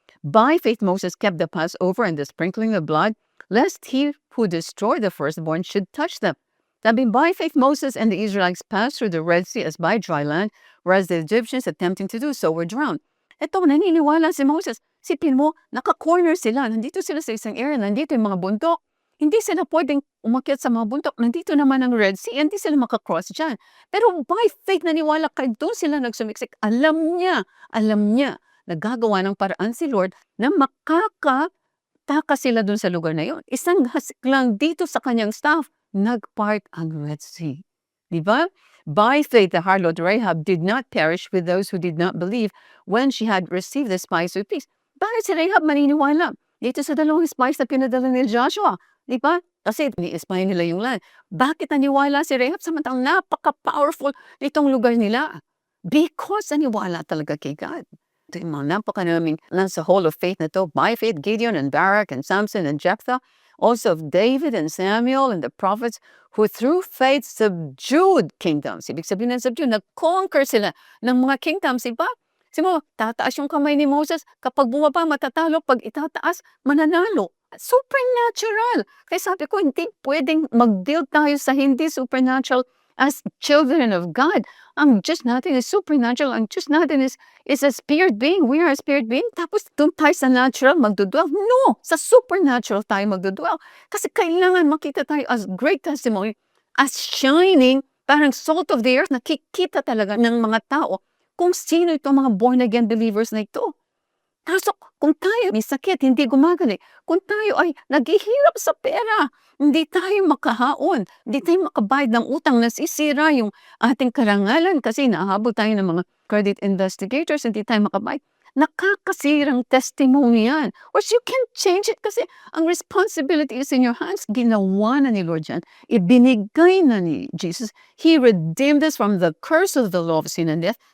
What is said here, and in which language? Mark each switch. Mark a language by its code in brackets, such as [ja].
[en] By faith, Moses kept the Passover and the sprinkling of blood, lest he who destroyed the firstborn should touch them. Sabi, by faith, Moses and the Israelites passed through the Red Sea as by dry land, whereas the Egyptians attempting to do so were drowned. [tl] Ito, naniniwala si Moses. Sipin mo, naka-corner sila. Nandito sila sa isang area, nandito yung mga bundok. Hindi sila pwedeng umakyat sa mga bundok. Nandito naman ang Red Sea, hindi sila makakross dyan. Pero [en] by faith, [tl] naniwala kahit doon sila nagsumiksik. Alam niya na gagawa ng paraan si Lord na makakataka sila doon sa lugar na yun. Isang hasik lang dito sa kanyang staff, nagpart ang Red Sea. Diba? [en] By faith, the harlot Rahab did not perish with those who did not believe when she had received the spies with peace. [tl] Bakit si Rahab maniniwala? Dito sa dalawang spies na pinadala ni Joshua. Diba? Kasi ni-spy nila yung land. Bakit naniwala si Rahab samantalang napaka-powerful nitong lugar nila? Because naniwala talaga kay God. Ito yung mga napakaraming nasa Hall of Faith na to. [en] By faith, Gideon and Barak and Samson and Jephthah, also of David and Samuel and the prophets who through faith subdued kingdoms. [tl] Ibig sabihin ng subdue, nag-conquer sila ng mga kingdoms. Diba? Kasi mo, tataas yung kamay ni Moses. Kapag bumaba, matatalo. Pag itataas, mananalo. Supernatural. Kaya sabi ko, hindi pwedeng mag-deal tayo sa hindi supernatural as children of God. Ang Diyos natin [en] is supernatural. [tl] Ang Diyos natin [en] is a spirit being. We are a spirit being. [tl] Tapos doon tayo sa natural magdudwell. [en] No! [tl] Sa supernatural tayo magdudwell. Kasi kailangan makita tayo [en] as great testimony, as shining, [tl] parang [en] salt of the earth, [tl] nakikita talaga ng mga tao kung sino itong mga born-again believers na ito. Kaso kung tayo may sakit, hindi gumagaling, kung tayo ay naghihirap sa pera, hindi tayo makahaon, hindi tayo makabayad ng utang, nasisira yung ating karangalan kasi nahabol tayo ng mga credit investigators, hindi tayo makabayad. Nakakasirang testimony yan. [en] Or you can change it [tl] kasi ang [en] responsibility is in your hands. [tl] Ginawa na ni Lord yan. Ibinigay na ni Jesus. [en] He redeemed us from the curse of the law of sin and death.